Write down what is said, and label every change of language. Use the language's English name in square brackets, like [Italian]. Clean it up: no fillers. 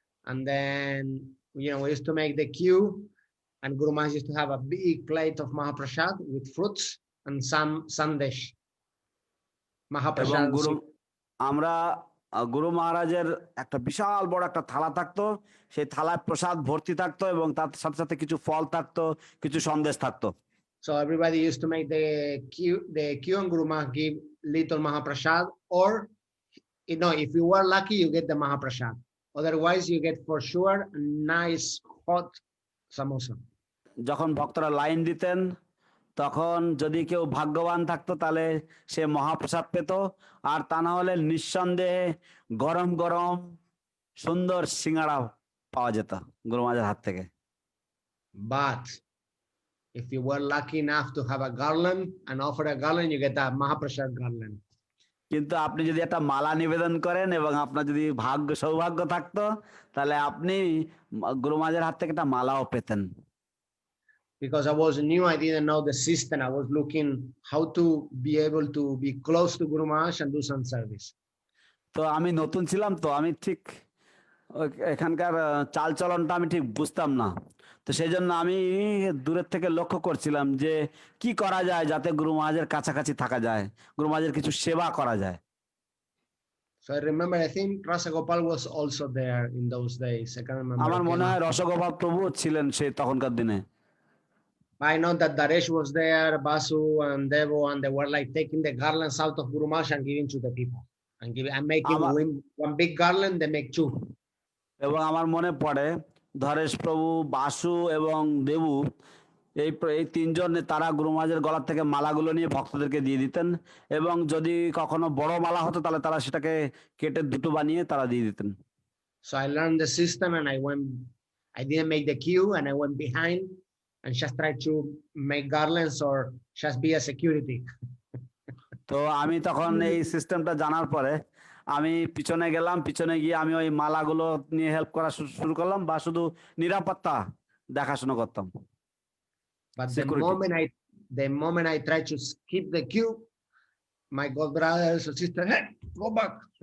[English] And then we used to make the queue, and Guru Maharaj used to have a big plate of Mahaprasad with fruits and some sandesh. Mahaprasad. [Bangla] আমরা গুরু মহারাজের একটা বিশাল বড় একটা থালা থাকতো, সেই থালায় প্রসাদ ভর্তি থাকতো এবং তার সাথে সাথে কিছু ফল থাকতো, কিছু সন্দেশ থাকতো। [English] So everybody used to make the queue, and Guru Maharaj give little Mahaprasad, or if you were lucky, you get the Mahaprasad. Otherwise, you get for sure a nice hot samosa. [Bangla] যখন ভক্তরা line দিতেন, তখন যদি কেউ ভাগ্যবান থাকতো তাহলে সে মহাপ্রসাদ পেত, আর তা না হলে নিঃসন্দেহে গরম গরম সুন্দর সিঙ্গাড়া পাওয়া যেত গুরু মহারাজের হাত থেকে। [English] But if you were lucky enough to have a garland and offer a garland, you get a Mahaprasad garland. [Bangla] কিন্তু আপনি যদি একটা মালা নিবেদন করেন এবং আপনার যদি সৌভাগ্য থাকতো, তাহলে আপনি গুরু মহারাজের হাত থেকে একটা মালাও পেতেন। [English] Because I was new, I didn't know the system. I was looking how to be able to be close to Guru Maharaj and do some service. [Bangla] তো আমি নতুন ছিলাম, তো আমি ঠিক এখানকার চাল চলনটা আমি ঠিক বুঝতাম না। তো সেই জন্য আমি দূরের থেকে লক্ষ্য করছিলাম যে কি করা যায় যাতে গুরু মহারাজের কাছাকাছি থাকা যায়, গুরু মহারাজের কিছু সেবা করা যায়। [English] So I remember, I think Rasa Gopal was also there in those days. I can't remember. [Bangla] আমার মনে হয় রসগোপাল প্রভু ছিলেন সেই তখনকার দিনে। [English] I know that Daresh was there, Basu and Devo, and they were like taking the garlands out of Guru Maharaj and giving to the people. And making one big garland, they make two. [Bangla] এবং আমার মনে পড়ে ধরেশ প্রভু, বাসু এবং দেবু, এই তিনজন তারা গুরু মহারাজের গলার থেকে মালাগুলো নিয়ে ভক্তদেরকে দিয়ে দিতেন, এবং যদি কখনো বড় মালা হতো তাহলে তারা সেটাকে কেটে দুটো বানিয়ে তারা দিয়ে দিতেন। [English] So I learned the system, and I didn't make the queue, and I went behind and just tried to make garlands or just be a security. [Bangla] তো আমি তখন এই সিস্টেমটা জানার পরে আমি পিছনে গেলাম, পিছনে গিয়ে আমি ওই মালাগুলো নিয়ে হেল্প করা শুরু করলাম, বা শুধু নিরাপত্তা দেখাশোনা করতাম। [English] But the moment I tried to skip the queue, my god brothers and sisters, hey, go back.